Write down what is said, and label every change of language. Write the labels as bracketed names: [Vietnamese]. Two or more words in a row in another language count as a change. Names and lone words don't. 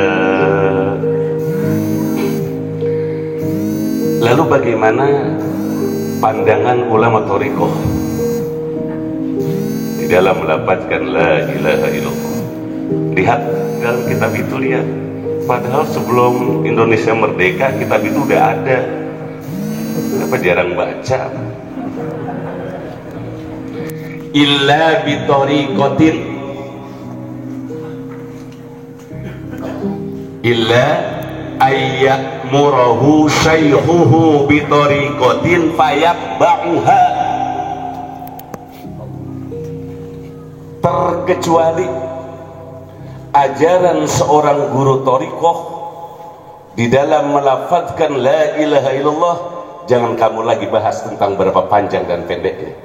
[Indonesian] Lalu bagaimana pandangan ulama thariqah di dalam melafazkan [Arabic] لا إله إلا الله? [Indonesian] Lihat dalam kitab itu, lihat. Padahal sebelum Indonesia merdeka kitab itu udah ada. Kenapa jarang baca? [Arabic] إلا بطريقة، إلا يأمره شيخه بطريقة فيتبعها, [Indonesian] terkecuali ajaran seorang guru thariqah di dalam melafazkan [Arabic] لا إله إلا الله. [Indonesian] Jangan kamu lagi bahas tentang berapa panjang dan pendeknya.